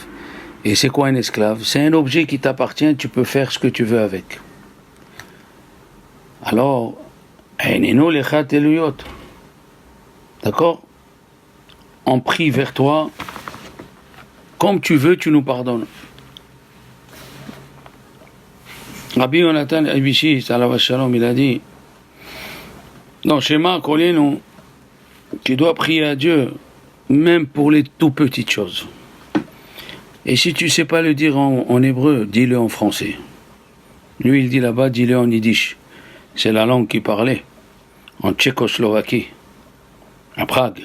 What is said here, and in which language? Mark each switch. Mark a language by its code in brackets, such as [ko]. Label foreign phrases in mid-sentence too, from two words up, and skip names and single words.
[fr] Et c'est quoi un esclave? C'est un objet qui t'appartient, tu peux faire ce que tu veux avec. Alors, [he] עינינו לך תלויות. [fr] D'accord? On prie vers toi, comme tu veux, tu nous pardonnes. Rabbi Yonatan Abishi, [he] עליו השלום, [fr] il a dit, dans Shema Kolenu, tu dois prier à Dieu, même pour les tout petites choses. Et si tu ne sais pas le dire en hébreu, dis-le en français. Lui, il dit là-bas, dis-le en yiddish. C'est la langue qu'il parlait, en Tchécoslovaquie, à Prague.